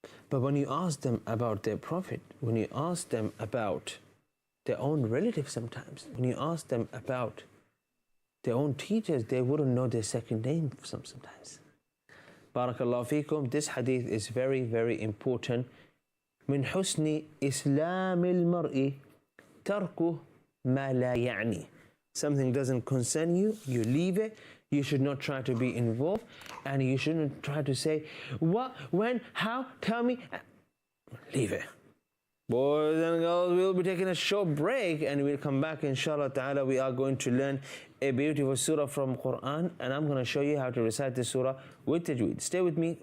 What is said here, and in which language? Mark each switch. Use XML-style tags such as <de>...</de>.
<en>But when you ask them about their Prophet, when you ask them about their own relatives sometimes, when you ask them about their own teachers, they wouldn't know their second name sometimes. Barakallahu feekum. This hadith is very, very important.</en> <ar>من حسن إسلام المرء تركه ما لا يعني.</ar> <en>Something doesn't concern you, you leave it. You should not try to be involved, and you shouldn't try to say, what, when, how, tell me. Leave it. Boys and girls, we'll be taking a short break and we'll come back inshallah ta'ala. We are going to learn a beautiful surah from Quran, and I'm going to show you how to recite the surah with tajweed. Stay with me.</en>